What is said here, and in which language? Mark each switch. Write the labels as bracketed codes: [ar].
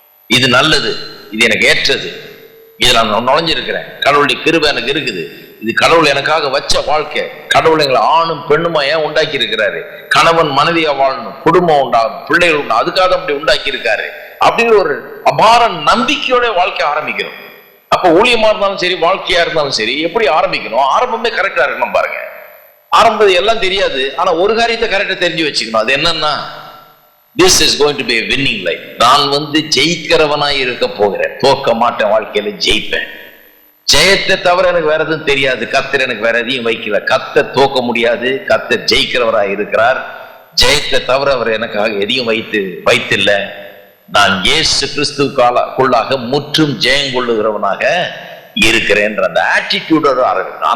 [ta] இது நல்லது, இது எனக்கு ஏற்றது, இதுல நான் நுழைஞ்சிருக்கிறேன், கடவுளுடைய கிருபை எனக்கு இருக்குது, இது கடவுள் எனக்காக வச்ச வாழ்க்கை, கடவுள் எங்களை ஆணும் பெண்ணுமா ஏன் உண்டாக்கி இருக்கிறாரு, கணவன் மனைவியா வாழணும், குடும்பம் உண்டாகும், பிள்ளைகள் உண்டு, அதுக்காக அப்படி உண்டாக்கி இருக்காரு அப்படிங்கிற ஒரு அபார நம்பிக்கையோட வாழ்க்கை ஆரம்பிக்கணும். அப்ப ஊழியமா இருந்தாலும் சரி, வாழ்க்கையா இருந்தாலும் சரி, எப்படி ஆரம்பிக்கணும், ஆரம்பமே கரெக்டா இருக்கணும். பாருங்க, ஆரம்பம் எல்லாம் தெரியாது, ஆனா ஒரு காரியத்தை கரெக்டா தெரிஞ்சு வச்சுக்கணும். அது என்னன்னா, [en] this is going to be a winning life. [ta] நான் ஜெயிக்கிறவனாய் இருக்க போகிறேன், தோக்க மாட்டேன், வாழ்க்கையில ஜெயிப்பேன். ஜெயத்தை தவிர எனக்கு வேற எதுவும் தெரியாது, கர்த்தர் எனக்கு வேற எதையும் வைக்கல. கர்த்தர் தோக்க முடியாது, கர்த்தர் ஜெயிக்கிறவராய் இருக்கிறார். ஜெயத்தை தவிர அவர் எனக்காக எதையும் வைத்தில்லை. நான் இயேசு கிறிஸ்துவுக்குள்ளாக முற்றும் ஜெயம் கொள்ளுகிறவனாக இருக்கிறேன்ற அந்த ஆட்டிடியூடோட ஆரம்பிக்கணும்.